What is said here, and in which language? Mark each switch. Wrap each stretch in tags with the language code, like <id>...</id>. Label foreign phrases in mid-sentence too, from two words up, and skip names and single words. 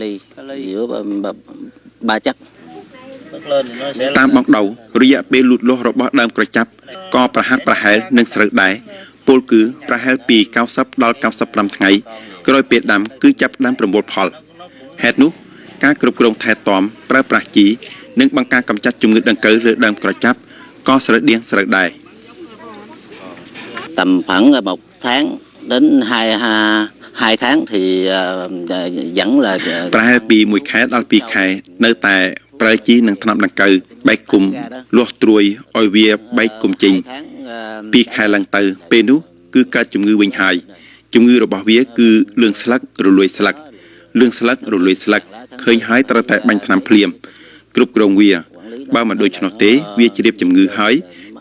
<km>តាមបងដៅរយៈពេលលូតលាស់របស់ដើមក្រចាប់ក៏ប្រហាក់ប្រហែលនឹងស្រូវដែរពលគឺប្រហែលពី90ដល់95ថ្ងៃក្រោយពេលដាំគឺចាប់ផ្ដើមប្រមូលផលហេតុនោះការគ្រប់គ្រងថែទាំប្រើប្រាស់ជីនិងបង្ការកម្ចាត់ជំងឺដង្កូវលើដើមក្រចាប់ក៏ស្រដៀងស្រូវដែរ</km> <vi>tầm khoảng 1 tháng đến 2 tháng thì vẫn là</vi> <km>ប្រហែលពី1ខែដល់2ខែនៅតែប្រើជីនិងថ្នាំដង្កូវបែកគុំលាស់ត្រួយឲ្យវាបែកគុំចេញ2ខែឡើងទៅពេលនោះគឺកើតជំងឺវិញហើយជំងឺរបស់វាគឺ លឿងស្លឹករលួយស្លឹកលឿងស្លឹករលួយស្លឹកឃើញហើយត្រូវតែបាញ់ថ្នាំភ្លាមគ្រប់គ្រងវាបើមិនដូច្នោះទេវាជ្រាបជំងឺហើយគឺ</km>